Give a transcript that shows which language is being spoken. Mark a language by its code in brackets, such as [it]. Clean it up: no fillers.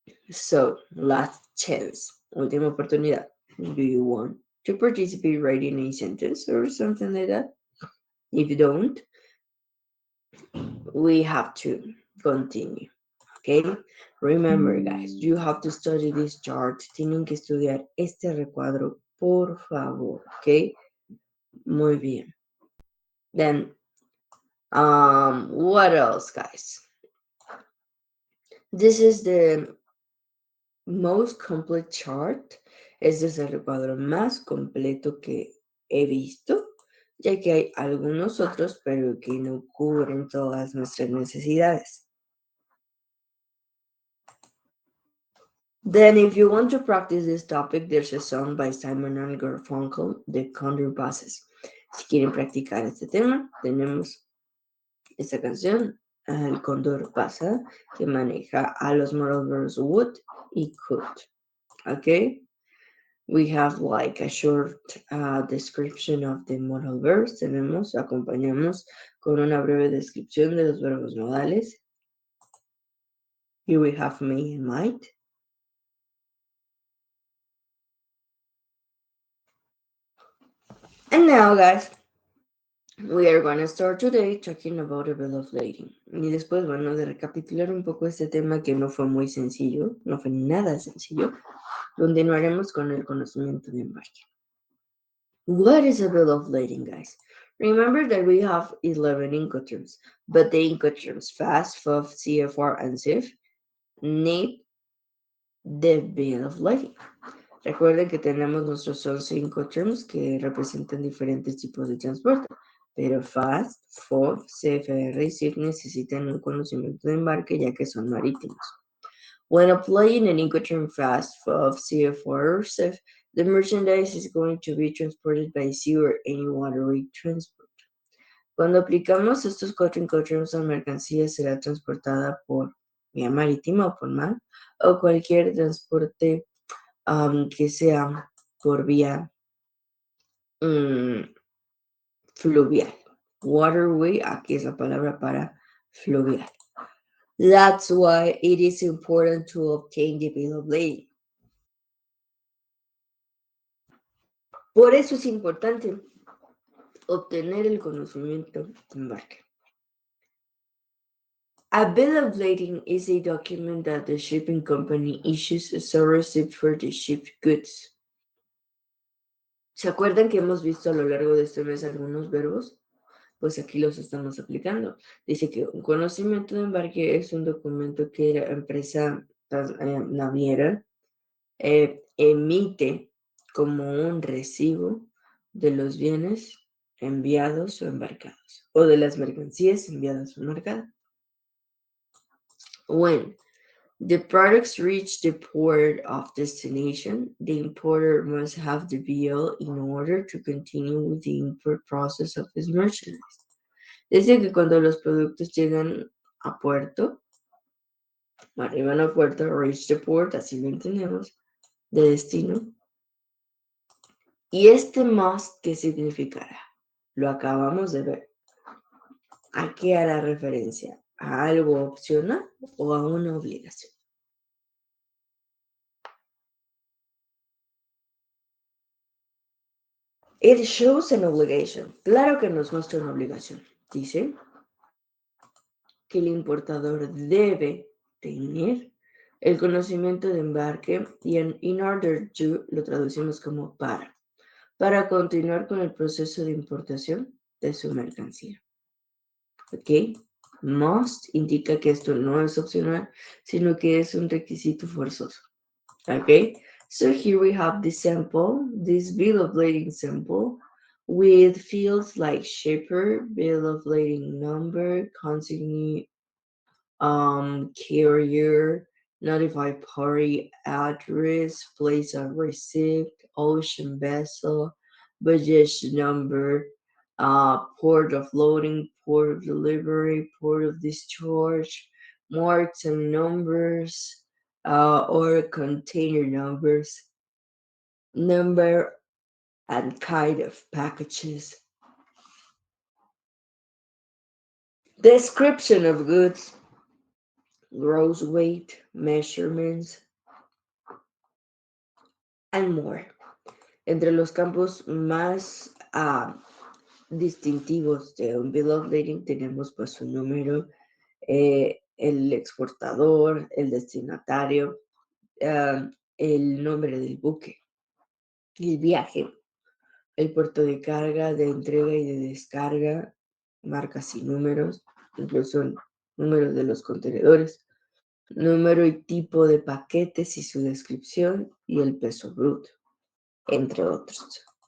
[en] So, last chance, [es] última oportunidad. [en] Do you want to participate writing a sentence or something like that? If you don't, we have to continue. Okay? Remember, guys, you have to study this chart. [es] Tienen que estudiar este recuadro, por favor. [en] Okay? [es] Muy bien. [en] Then, what else, guys? This is the most complete chart. [es] Este es el recuadro más completo que he visto, ya que hay algunos otros, pero que no cubren todas nuestras necesidades. [en] Then, if you want to practice this topic, there's a song by Simon and Garfunkel, The Condor Buses. [es] Si quieren practicar este tema, tenemos esta canción, El Cóndor pasa, que maneja a los [en] modal verbs [es] would y could. Okay? [en] We have like a short description of the modal verbs. [es] Acompañamos con una breve descripción de los verbos modales. [en] Here we have may and might. And now, guys, we are going to start today talking about a bill of lading. [es] Y después, bueno, de recapitular un poco este tema que no fue muy sencillo, no fue nada sencillo, continuaremos con el conocimiento de embarque. [en] What is a bill of lading, guys? Remember that we have 11 Incoterms, but the Incoterms FAST, FUF, CFR, and CIF need the bill of lading. [es] Recuerden que tenemos nuestros 11 Incoterms que representan diferentes tipos de transporte, pero FAST, FUF, CFR y CIF necesitan un conocimiento de embarque ya que son marítimos. [en] When applying an Incoterm FAST, FUF, CFR, or CIF, the merchandise is going to be transported by sea or any waterway transport. [es] Cuando aplicamos estos 4 Incoterms a mercancía, será transportada por vía marítima o por mar, o cualquier transporte que sea por vía fluvial. Waterway, aquí es la palabra para fluvial. [en] That's why it is important to obtain the bill of lading. [es] Por eso es importante obtener el conocimiento de embarque. [en] A bill of lading is a document that the shipping company issues as a receipt for the shipped goods. [es] ¿Se acuerdan que hemos visto a lo largo de este mes algunos verbos? Pues aquí los estamos aplicando. Dice que un conocimiento de embarque es un documento que la empresa naviera emite como un recibo de los bienes enviados o embarcados, o de las mercancías enviadas o embarcadas. [en] When the products reach the port of destination, the importer must have the bill in order to continue with the import process of his merchandise. [es] Dice que cuando los productos llegan a puerto, arriban a puerto, [en] reach the port, [es] así lo entendemos, de destino. ¿Y este must qué significará? Lo acabamos de ver. ¿A qué hará referencia? ¿A algo opcional o a una obligación? [en] It shows an obligation. [es] Claro que nos muestra una obligación. Dice que el importador debe tener el conocimiento de embarque y [en] in order to [es] lo traducimos como para continuar con el proceso de importación de su mercancía. ¿Ok? Must indica que esto no es opcional, sino que es un requisito forzoso. ¿Ok? [en] So here we have the sample, this bill of lading sample, with fields like shipper, bill of lading number, consignee, carrier, notified party, address, place of receipt, ocean vessel, budget number, port of loading, port of delivery, port of discharge, marks and numbers, or container numbers, number and kind of packages. Description of goods. gross weight, measurements, and more. [es] Entre los campos más distintivos de un bill of lading tenemos pues su número, el exportador, el destinatario, el nombre del buque, el viaje, el puerto de carga, de entrega y de descarga, marcas y números, incluso números de los contenedores, número y tipo de paquetes y su descripción y el peso bruto, entre otros.